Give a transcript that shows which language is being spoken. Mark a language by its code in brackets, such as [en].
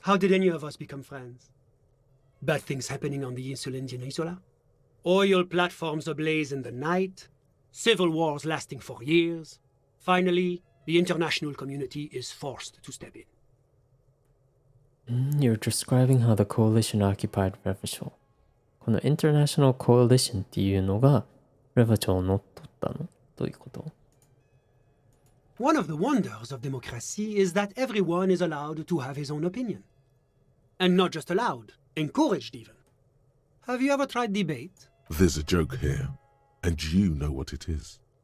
[en] How did any of us become friends? Bad things happening on the Insulindian Peninsula? Oil platforms ablaze in the night? Civil wars lasting for years? Finally, the international community is forced to step in. You're describing how the coalition occupied Revachol. [ja] この International Coalition っていうのが Revachol を乗っ取ったの？どういうこと？ [en] One of the wonders of democracy is that everyone is allowed to have his own opinion. And not just allowed, encouraged even. Have you ever tried debate? There's a joke here, and you know what it is.